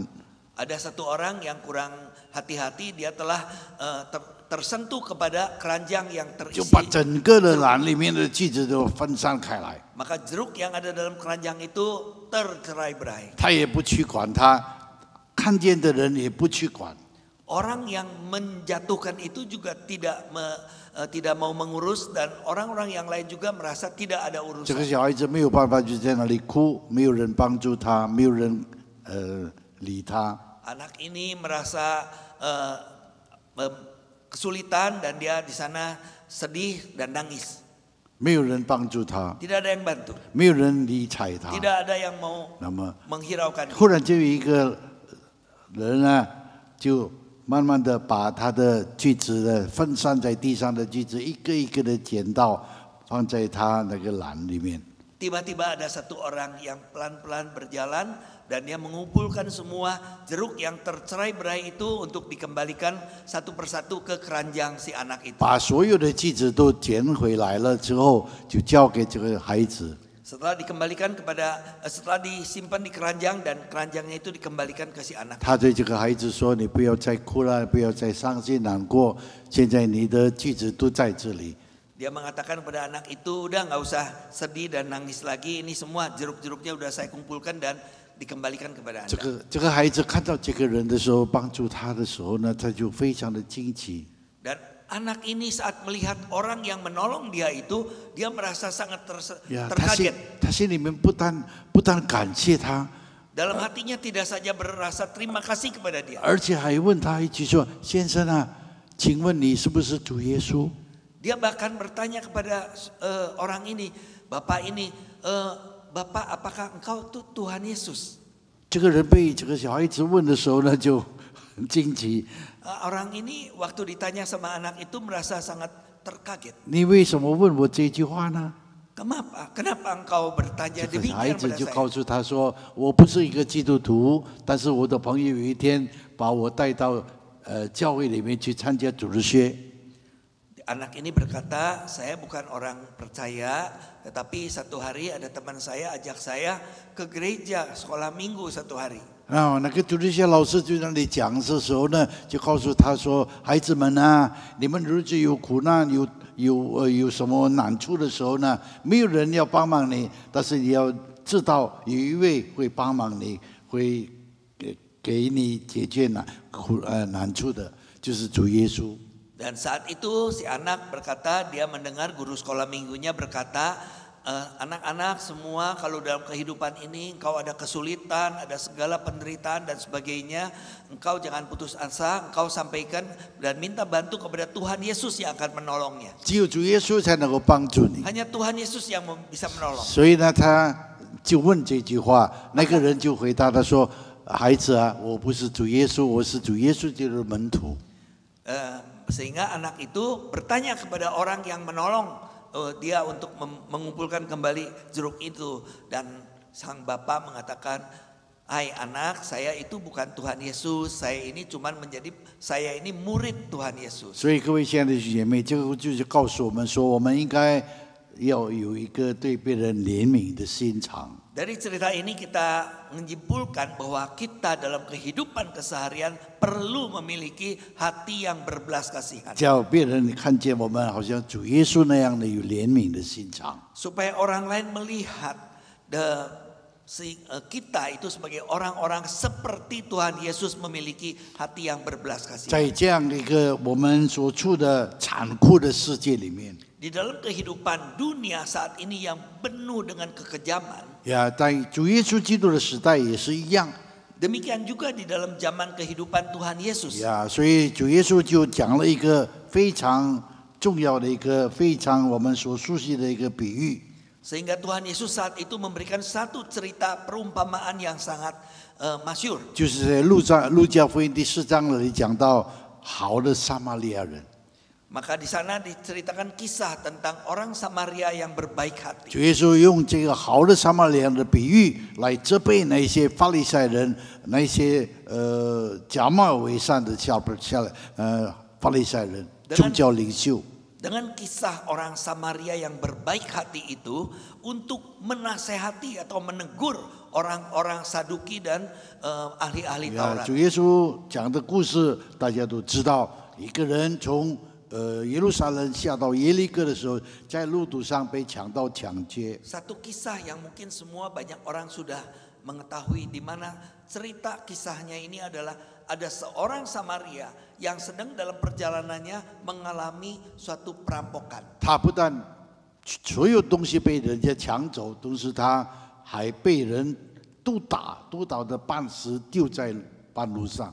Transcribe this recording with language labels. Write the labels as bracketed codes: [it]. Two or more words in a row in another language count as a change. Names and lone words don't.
[id] Ada satu orang yang kurang hati-hati, dia telah tersentuh kepada keranjang yang [zh] 就 [id] terisi. [zh] 把整个的篮里面的锯子都分散开来， [id] Maka jeruk yang ada dalam keranjang itu tercerai-berai. [zh] 他也不去管他，看见的人也不去管。 [id] Orang yang menjatuhkan itu juga tidak mau mengurus, dan orang-orang yang lain juga merasa tidak ada [zh] 这个 [id] urusan. [zh] 小孩子没有办法，就在那里哭，没有人帮助他，没有人理他。 [id] Anak ini merasa kesulitan dan dia di sana sedih dan nangis. [zh] 没有人帮助他， [id] Tidak ada yang bantu, [zh] 没有人理睬他。 [id] tidak ada yang mau [zh] 那么 [id] menghiraukan. [zh] 忽然就有一个人呢，就慢慢的把他的锯子呢分散在地上的锯子一个一个的捡到，放在他那个篮里面。 [id] Tiba-tiba ada satu orang yang pelan-pelan berjalan dan dia mengumpulkan semua jeruk yang tercerai-berai itu untuk dikembalikan satu persatu ke keranjang si anak itu. [zh] 把所有的锯子都捡回来了之后，就交给这个孩子。 [id] Setelah disimpan di keranjang dan keranjangnya itu dikembalikan ke si anak. [zh] 他对这个孩子说：“你不要再哭了，不要再伤心难过，现在你的锯子都在这里。” [id] Dia mengatakan kepada anak itu, udah nggak usah sedih dan nangis lagi. Ini semua jeruk-jeruknya udah saya kumpulkan dan dikembalikan kepada Anda. [zh] 这个孩子看到这个人的时候，帮助他的时候呢，他就非常的惊奇。 [id] Dan anak ini saat melihat orang yang menolong dia itu, dia merasa sangat [zh] 他 [id] terkaget. [zh] 心里面不但感谢他， [id] Dalam hatinya tidak saja berasa terima kasih kepada dia, [zh] 而且还问他一句说：“先生啊，请问你是不是主耶稣？” [id] dia bahkan bertanya kepada orang ini, Bapak ini, Bapak apakah engkau tuh Tuhan Yesus? [zh] 这个人被这个小孩子问的时候呢，就很惊奇。 [id] Orang ini waktu ditanya sama anak itu merasa sangat terkaget. [zh] 你为什么问我这句话呢？ [id] Kenapa engkau bertanya [zh] 这个孩 [id] demikian [zh] 子 [id] pada [zh] 就 [id] saya? [zh] 告诉他说：“我不是一个基督徒，但是我的朋友有一天把我带到教会里面去参加主日学。” [id] Anak ini berkata, saya bukan orang percaya, tetapi satu hari ada teman saya ajak saya ke gereja sekolah minggu satu hari. [zh] 然后那个主日学老师就在那里讲的时候呢，就告诉他说：“孩子们啊，你们日子有苦难、有什么难处的时候呢，没有人要帮忙你，但是你要知道有一位会帮忙你，会给你解决难处的，就是主耶稣。” [id] Dan saat itu si anak berkata, dia mendengar guru sekolah minggunya berkata, anak-anak semua kalau dalam kehidupan ini engkau ada kesulitan, ada segala penderitaan dan sebagainya, engkau jangan putus asa, engkau sampaikan dan minta bantu kepada Tuhan Yesus yang akan menolongnya. [zh] 只有主耶稣才能够帮助你。 [id] Hanya Tuhan Yesus yang bisa menolong. [zh] 所以呢，他就问这句话，那个人就回答他说：“孩子啊，我不是主耶稣，我是主耶稣基督的门徒。” [id] Sehingga anak itu bertanya kepada orang yang menolong dia untuk mengumpulkan kembali jeruk itu, dan sang bapak mengatakan, "Hai anak, saya itu bukan Tuhan Yesus, saya ini murid Tuhan Yesus." [zh] 所以各位亲爱的姐妹，这个就是告诉我们说，我们应该要有一个对别人怜悯的心肠。 [id] Dari cerita ini kita menyimpulkan bahwa kita dalam kehidupan keseharian perlu memiliki hati yang berbelas kasihan. [zh] 叫别人看见我们好像主耶稣那样的有怜悯的心肠。 [id] Supaya orang lain melihat kita itu sebagai orang-orang seperti Tuhan Yesus memiliki hati yang berbelas [zh] 在 [id] kasihan. [zh] 这样的一个我们所处的残酷的世界里面， [id] Di dalam kehidupan dunia saat ini yang penuh dengan kekejaman, [zh] 在主耶稣基督的时代也是一样。 [id] demikian juga di dalam zaman kehidupan Tuhan Yesus. [zh] 所以主耶稣就讲了一个非常重要的一个非常我们所熟悉的一个比喻。 [id] Sehingga Tuhan Yesus saat itu memberikan satu cerita perumpamaan yang sangat masyhur. [zh] 就是在路加福音第4章那里讲到好的撒玛利亚人。 [id] Maka di sana diceritakan kisah tentang orang Samaria yang berbaik hati. [zh] 主耶稣用这个好的撒玛利亚人的比喻来责备那些法利赛人，那些假冒伪善的法利赛人、宗教领袖。 [id] Dengan kisah orang Samaria yang berbaik hati itu untuk menasehati atau menegur orang-orang Saduki dan ahli-ahli Taurat. [zh] 主耶稣讲的故事大家都知道，一个人从耶路撒冷下到耶利哥的时候，在路途上被强盗抢劫。 [id] Satu kisah yang mungkin semua banyak orang sudah mengetahui, di mana cerita kisahnya ini adalah ada seorang Samaria yang sedang dalam perjalanannya mengalami suatu perampokan. [zh] 他不但所有东西被人家抢走，同时他还被人毒打的半死，丢在半路上。